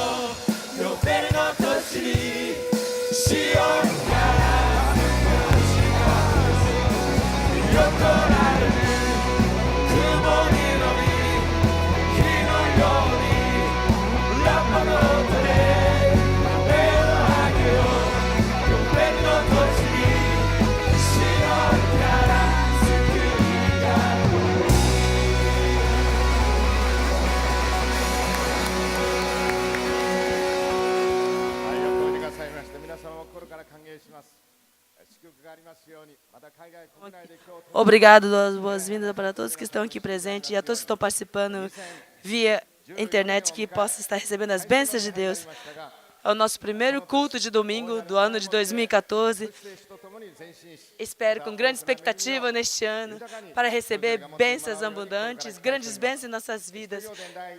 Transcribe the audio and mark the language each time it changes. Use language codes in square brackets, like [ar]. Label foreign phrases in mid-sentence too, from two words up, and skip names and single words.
[ja] うヨベルの年にシオンから救いが来る横られる雲に乗り火のようにラッパの音で声を上げようヨベルの年にシオンから救いが来るよくおいでくださいまして皆様も心から歓迎します。祝福がありますようにまた海外国内で今日 [pt] Obrigado, boas-vindas para todos que estão aqui presentes e a todos que estão participando via internet, que possam estar recebendo as bênçãos de Deus. É o nosso primeiro culto de domingo do ano de 2014. Espero com grande expectativa neste ano para receber bênçãos abundantes, grandes bênçãos em nossas vidas.